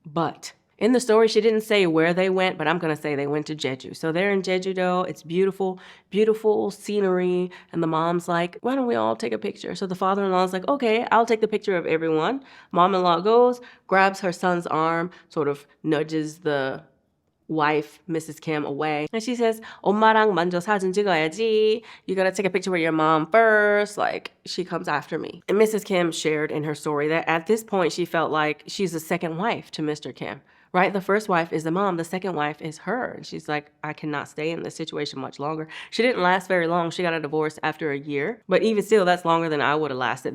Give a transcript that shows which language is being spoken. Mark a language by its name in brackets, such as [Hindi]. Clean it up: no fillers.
[English] But in the story, she didn't say where they went, but I'm going to say they went to Jeju. So they're in Jeju-do. It's beautiful, beautiful scenery. And the mom's like, why don't we all take a picture? So the father-in-law's like, okay, I'll take the picture of everyone. Mom-in-law goes, grabs her son's arm, sort of nudges the wife, Mrs. Kim, away. And she says, [Korean] 엄마랑 먼저 사진 찍어야지. [English] You gotta take a picture with your mom first. Like, she comes after me. And Mrs. Kim shared in her story that at this point, she felt like she's the second wife to Mr. Kim. Right? The first wife is the mom. The second wife is her. And she's like, I cannot stay in this situation much longer. She didn't last very long. She got a divorce after a year. But even still, that's longer than I would have lasted.